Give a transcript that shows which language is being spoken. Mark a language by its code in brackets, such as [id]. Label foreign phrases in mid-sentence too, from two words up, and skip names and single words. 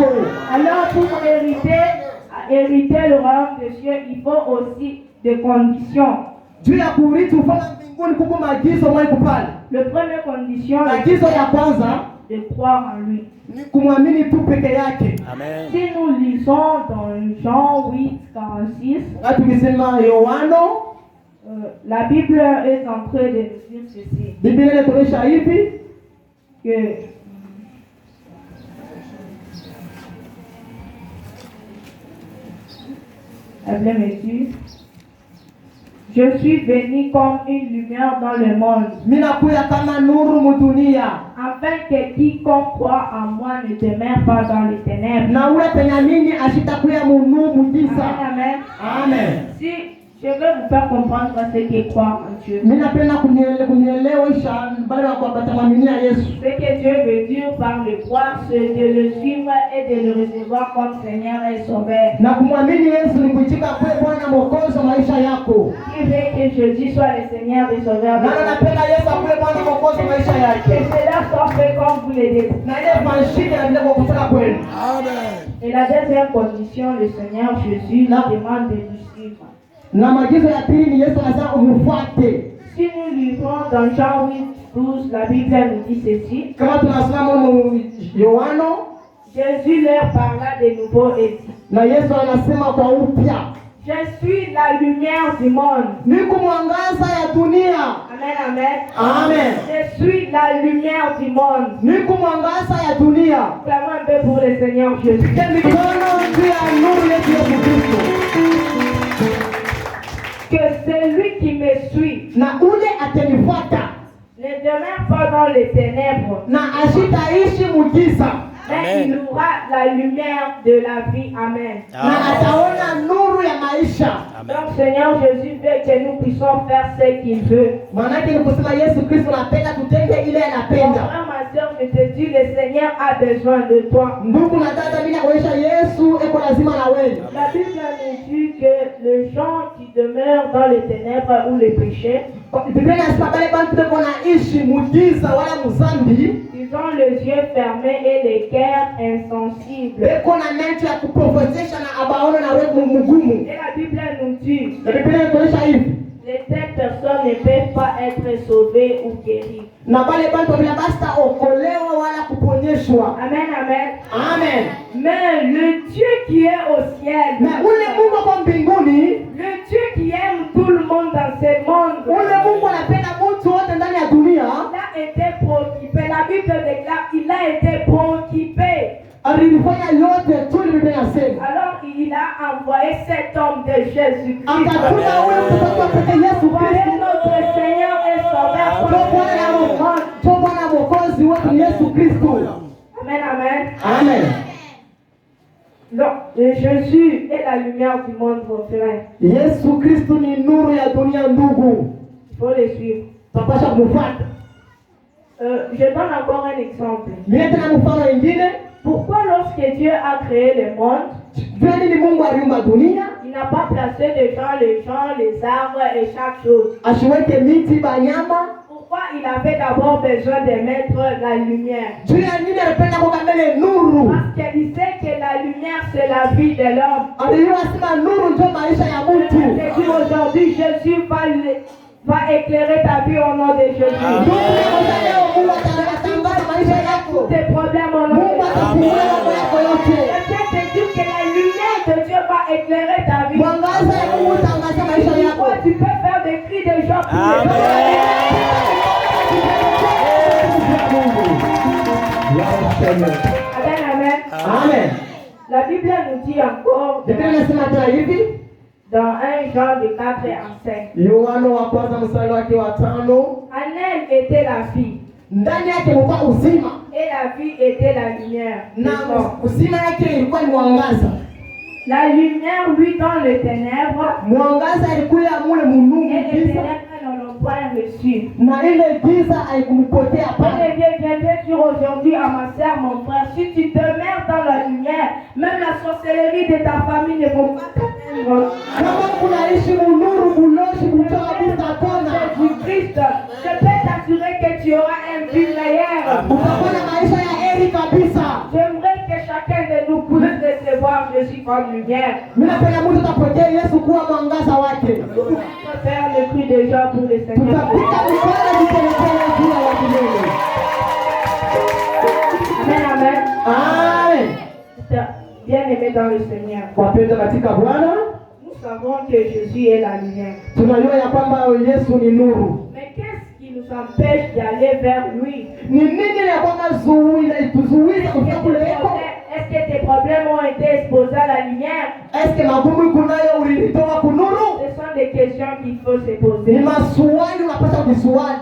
[fr] Alors pour hériter le royaume des cieux, il faut aussi des conditions. [sw] Juu ya kurithi ufalme mbinguni kuko maagizo mwa kupale. [fr] Le première condition, [sw] Maagizo ya kwanza [fr] de croire en lui. [sw] ni kumwamini tu peke yake. Amen. [fr] Si nous lisons dans Jean 8:46, [sw] Wakati tukisema Yohano, [fr] la Bible est en train de nous dire ceci, [sw] Biblia inatuonyesha hivi [fr] que la Bible me dit, je suis venu comme une lumière dans le monde, [sw] mimi nakuya kama nuru mudunia. [fr] afin que quiconque croit en moi ne demeure pas dans les ténèbres. [sw] Na ule penye nini ashitakuya munu mugiza. Amen, amen. Amen. [fr] Si Je veux vous faire comprendre ce qui croit en Dieu. [sw] Mimi napenda kunielewesha bale watamwaminia Yesu. [fr] Ce que Dieu veut dire par le croire, c'est de le suivre et de le recevoir comme Seigneur et Sauveur. [sw] Na kumwamini Yesu ni kuitika kwa Bwana Mwokozi wa maisha yako. [fr] Qui veut que Jésus soit le Seigneur et Sauveur. [sw] Na napenda Yesu akuwe Bwana Mwokozi wa maisha yake. [fr] Et cela soit fait comme vous le dites. [sw] Na ile mashine ndio kwa kutaka kweli. Amen. [fr] Et la deuxième condition, le Seigneur Jésus nous demande de nous suivre. [sw] Na maagizo ya pili ni Yesu anasema umfuate. [fr] Si nous lisons dans Jean 8:12, la Bible nous dit ceci. [sw] Kama tunasoma mu Yohano, [fr] Jésus leur parla de nouveau et dit, [sw] na Yesu anasema kwa upya, [fr] je suis la lumière du monde. [sw] niko mwangaza ya dunia. Amen, amen. Amen. [fr] Je suis la lumière du monde. [sw] Niko mwangaza ya dunia. [fr] Clamons un peu pour le Seigneur Jésus. [sw] Ke mikono juu ya nuru yetu Yesu Kristo. [fr] Que celui qui me suit [sw] Na ule atanifuata [fr] ne demeure pas dans les ténèbres, [sw] na ashitaishi mugiza, [fr] mais il aura la lumière de la vie. Amen. [sw] na ataona nuru ya maisha. [fr] Donc Seigneur Jésus veut que nous puissions faire ce qu'il veut. [sw] Maanake ni kusema Yesu Kristo anapenda tutende ile [fr] Mon [sw] anapenda. [fr] frère, ma soeur, je te dis, le Seigneur a besoin de toi. [sw] Ndugu na dada, mimi nakuonyesha Yesu eko lazima na wewe. [fr] La Bible nous dit que les gens qui demeurent dans les ténèbres ou les péchés, [sw] Biblia inasema pale bantu beko naishi mugiza wala muzambi, [fr] ils ont les yeux fermés et les cœurs insensibles. [sw] beko na macho ya kupofesesha na abaona na wewe mugumu. [fr] Et la Bible nous dit, [sw] Na Biblia inatuonyesha hivi. [fr] les telles personnes ne peuvent pas être sauvées ou guéries. [sw] Na bale bantu bila basta okolewa wala kuponyeshwa. Amen, amen. Amen. [fr] Mais le Dieu qui est au ciel, [sw] Na ule Mungu kwa mbinguni, [fr] le Dieu qui aime tout le monde dans ce monde, [sw] ule Mungu anapenda mtu wote ndani ya dunia, [fr] il a été préoccupé. La Bible déclare qu'il a été préoccupé. [sw] alifanya yote tu ile Biblia inasema. [fr] Alors il a envoyé cet homme de Jésus-Christ. [sw] Akatuma ule mtoto wa pekee Yesu [fr] Voyez [sw] Kristo. [fr] notre Seigneur et Sauveur. [sw] Ndio Bwana Mwokozi wetu Yesu Kristo. Amen, amen. Amen. [fr] Donc, Jésus est la lumière du monde, mon frère. [sw] Yesu Kristo ni nuru ya dunia ndugu. [fr] Il faut le suivre. [sw] Tapasha kumfuata. [fr] Je donne encore un exemple. [sw] Mimi tena mfano mwingine. [fr] Pourquoi lorsque Dieu a créé le monde, [sw] Jua nini Mungu aliumba dunia? [fr] il n'a pas placé les gens, les arbres et chaque chose? [sw] Ashiweke miti, banyama. [fr] Pourquoi il avait d'abord besoin de mettre la lumière? [sw] Jua nini alipenda kukamele nuru? [fr] Parce qu'il sait que la lumière c'est la vie de l'homme. [sw] Alijua sema nuru ndio maisha ya mtu. [fr] Et puis aujourd'hui, Jésus va éclairer ta vie au nom de Jésus. [sw] Mungu atatangaza maisha yako. [fr] Tes problèmes au nom de [sw] Mungu atafungua mambo yako yote. [fr] Je tiens à te dire que la lumière de Dieu va éclairer ta vie. [sw] Mwangaza ya Mungu utangaza maisha yako. [fr] Toi, tu peux faire des cris de joie pour les Amen. Amen, amen. Amen. La Bible nous dit encore [sw] Biblia inasema tena hivi. [fr] dans 1 Jean de 4 en 5. [sw] Yohana wa kwanza mstari wake wa 5. [fr] En elle était la vie. [sw] Ndani yake kulikuwa uzima. [fr] Et la vie était la lumière. [sw] Na uzima yake ilikuwa ni mwangaza. [fr] La lumière, lui, dans les ténèbres, [sw] Mwangaza ilikuwa mule munungu [fr] et les [sw] giza. [fr] ténèbres ne l'ont point reçu. [sw] Na ile giza haikumpotea pale. [fr] Viens dire aujourd'hui à ma soeur, mon frère, si tu demeures dans la lumière, même la sorcellerie de ta famille ne vont pas t'atteindre. [sw] Kama kunaishi munuru buloshi kutoka butakona. [fr] Jésus-Christ, je peux t'assurer que tu auras un but meilleur. [sw] Utakuwa maisha ya heri kabisa. [fr] J'aimerais que chacun de nous puisse recevoir Jésus comme lumière. [sw] Mimi napenda mtu atapokea Yesu kuwa mwangaza wake. [fr] On peut faire le cri de joie pour le Seigneur. [sw] Tutapika mikono tukielekea juu ya milele. Amen, amen. Amen. [fr] Bien-aimés dans le Seigneur, [sw] Wapendwa katika Bwana, [fr] nous savons que Jésus est la lumière. [sw] tunajua ya kwamba Yesu ni nuru. [fr] Mais qu'est-ce qui nous empêche d'aller vers lui? [sw] Ni nini ya kwamba tuzuize kufika kule yako? [fr] Est-ce que tes problèmes ont été exposés à la lumière? [sw] Eske magumu kunayo ulitoa kunuru? [fr] Ce sont des questions qu'il faut se [sw] Ni [fr] poser. [sw] maswali unapaswa kujiswali.